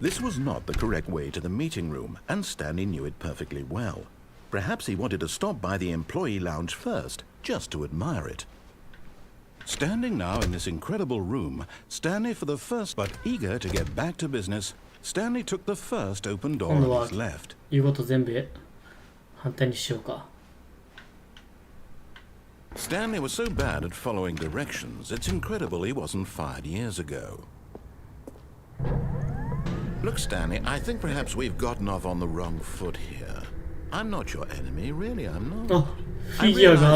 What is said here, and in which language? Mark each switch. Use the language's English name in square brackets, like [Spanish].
[English] This was not the correct way to the meeting room, and Stanley knew it perfectly well. Perhaps he wanted to stop by the employee lounge first, just to admire it. Standing now in this incredible room, Stanley for the first, but eager to get back to business, Stanley took the first open door on his left. [Japanese] 言うこと全部反対にしようか。 [English] Stanley was so bad at following directions, it's incredible he wasn't fired years ago. Look, Stanley, I think perhaps we've gotten off on the wrong foot here. I'm not your enemy, really, I'm not. [Japanese] フィギュアがあ